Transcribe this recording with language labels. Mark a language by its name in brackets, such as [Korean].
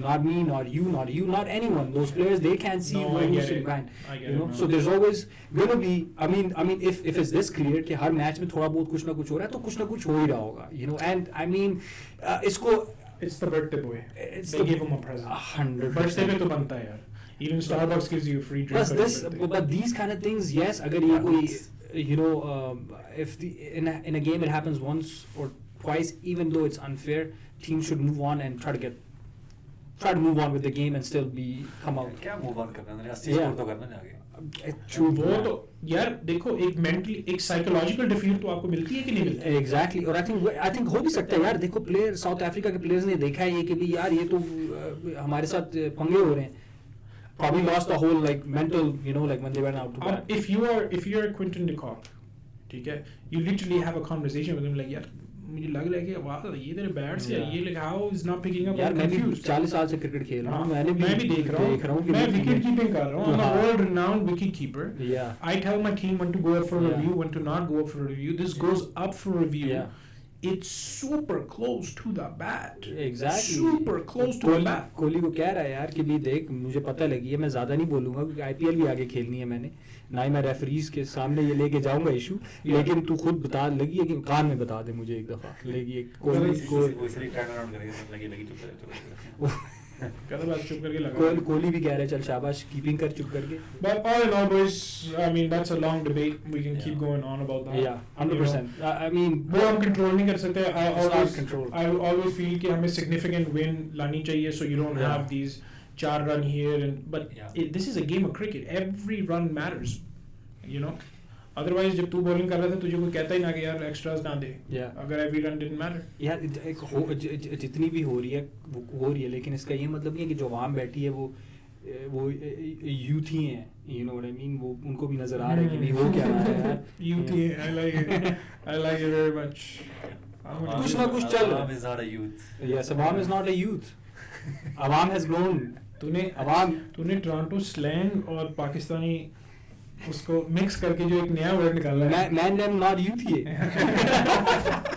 [English] Not me, not you, not anyone. Those players, they can't see who's behind. You know, so there's always gonna be. I mean, if it's this clear [Hindi] कि हर match में थोड़ा बहुत कुछ ना कुछ हो रहा है, तो कुछ ना कुछ हो ही रहा होगा. [English] You know, and I mean, it's the birthday boy. They give him a present. 100%. [Hindi] Birthday पे तो बनता है यार. [English] Even Starbucks gives you a free drink. Plus but these kind of things, yes. [Hindi] अगर ये कोई, [English] you know, if in a game it happens once or twice, even though it's unfair, teams should move on and try to move on with the game and still come out. [Hindi] क्या move on करना है? 80 score तो करना है आगे. वो तो यार देखो एक मेंटली एक साइकोलॉजिकल डिफीट तो आपको मिलती है कि नहीं मिलती. एग्जैक्टली. और आई थिंक हो भी सकता है यार. देखो प्लेयर साउथ अफ्रीका के प्लेयर्स ने देखा है ये कि भी यार ये तो हमारे साथ पंगे हो रहे हैं. [English] Probably lost the whole like mental, you know, like when they went out to bat. If you are Quinton de Kock, [Hindi] ठीक है, [English] you literally have a conversation with him like [Hindi] यार मुझे लग रहा है कि वाह ये तेरे बैट से ये [English] like how is not picking up. [Hindi] यार मैं भी 40 साल से क्रिकेट खेल रहा हूँ. मैं भी देख रहा हूँ मैं विकेट कीपिंग कर रहा हूँ. [English] I'm a world renowned wicket keeper. Yeah. I tell my team when to go up for a review, when to not go up for a review. This goes up for review. Yeah. It's super close to the bat. Exactly. Super close to the bat. [Hindi] Kohli को कह रहा है यार कि भी देख मुझे पता लगी है, मैं ज़्यादा नहीं बोलूँगा क्योंकि IPL भी आगे खेलनी है मैंने, ना ही मैं रेफरीज के सामने ये लेके जाऊँगा इशू, लेकिन तू खुद बता लगी है कि कान में बता दे मुझे एक दफ़ा लगी एक कोहली को. कहता बस चुप करके लगा. कोहली भी कह रहा है चल शाबाश कीपिंग कर चुप करके. [English] But all in all, boys, I mean that's a long debate. We can keep going on about that. Yeah, 100%. I mean [Hindi] वो हम control नहीं कर सकते. [English] I always feel [Hindi] कि हमें [English] significant win [Hindi] लानी चाहिए, [English] so you don't have these 4 run here and but this is a game of cricket. Every run matters, you know. Otherwise [Hindi] जब तू bowling कर रहा था तुझे कोई कहता ही ना कि यार extras ना दे. अगर [English] every run didn't matter. [Hindi] यार जितनी भी हो रही है लेकिन इसका ये मतलब नहीं है कि जो आवाम बैठी है वो यूथ ही हैं, [English] you know what I mean, [Hindi] वो उनको भी नजर आ रहा है कि नहीं हो क्या रहा है यार. [English] Youth ही I like it very much. [Hindi] कुछ ना कुछ चल रहा है. [English] Awam is not a youth. Yes, Awam is not a youth. Awam has grown. [Hindi] तूने टोरंटो स्लैंग और पाकिस्तानी उसको मिक्स करके जो एक नया वर्ड निकाला है. [English] Man them not youth [Hindi] ही है.